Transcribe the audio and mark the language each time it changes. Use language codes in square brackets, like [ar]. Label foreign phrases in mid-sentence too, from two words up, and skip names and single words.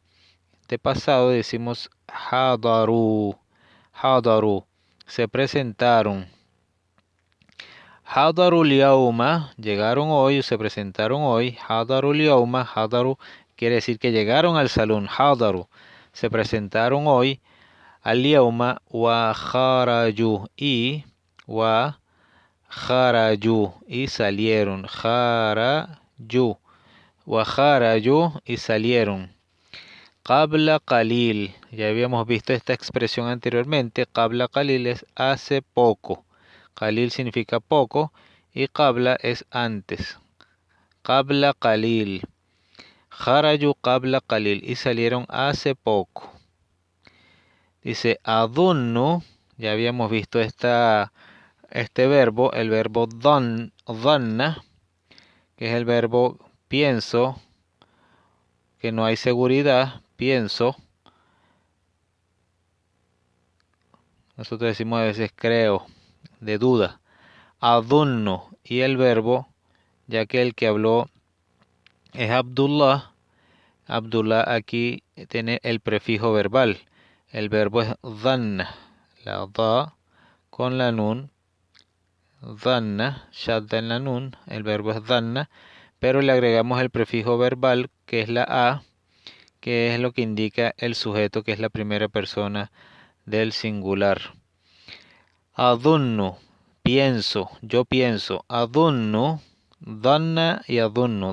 [es] De pasado decimos hadaru, hadaru, se presentaron. [ar] حضروا اليوم, [es] llegaron hoy o se presentaron hoy. [ar] حضروا اليوم, [es] hadaru quiere decir que llegaron al salón. Hadaru, se presentaron hoy. [ar] اليوم وخرجوا وخرجوا [es] y salieron. [ar] خرجوا وخرجوا [es] y salieron. [ar] قبل قليل, [es] ya habíamos visto esta expresión anteriormente. [ar] قبل قليل [es] es hace poco. Qalil significa poco y qabla es antes. [ar] قبل قليل. خرجوا قبل قليل [es] y salieron hace poco. Dice adunnu, ya habíamos visto este verbo, el verbo dhanna, que es el verbo pienso, que no hay seguridad, pienso. Nosotros decimos a veces creo, de duda. Adunnu y el verbo, ya que el que habló es Abdullah. Abdullah aquí tiene el prefijo verbal. El verbo es dhanna. La da con la nun. Dhanna, shadda en la nun. El verbo es dhanna. Pero le agregamos el prefijo verbal, que es la a, que es lo que indica el sujeto, que es la primera persona del singular. Adunnu, pienso, yo pienso. [ar] Adunnu, dhanna y adunnu.